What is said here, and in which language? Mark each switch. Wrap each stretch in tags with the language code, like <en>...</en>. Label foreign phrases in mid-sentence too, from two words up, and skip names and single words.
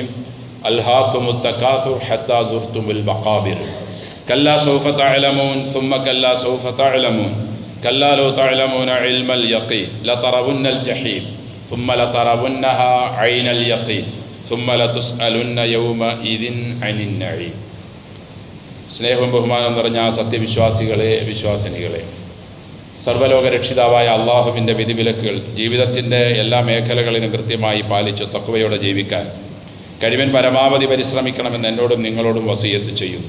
<ar>ألهاكم التكاثر حتى زرتم المقابر. كلا سوف تعلمون ثم كلا سوف تعلمون كلا لو تعلمون علم اليقين لترون الجحيم ثم لترونها عين اليقين ثم لتسألن يومئذ عن النعيم.</ar> <ml>സ്നേഹവും ബഹുമാനം നിറഞ്ഞ സത്യവിശ്വാസികളെ, വിശ്വാസിനികളെ, സർവ്വലോക രക്ഷിതാവായ അള്ളാഹുവിൻ്റെ വിധിവിലക്കുകൾ ജീവിതത്തിൻ്റെ എല്ലാ മേഖലകളിലും കൃത്യമായി പാലിച്ച് തഖ്വയോടെ ജീവിക്കാൻ കഴിവിൻ പരമാവധി പരിശ്രമിക്കണമെന്ന് എന്നോടും നിങ്ങളോടും വസിയത്ത് ചെയ്യുന്നു.</ml>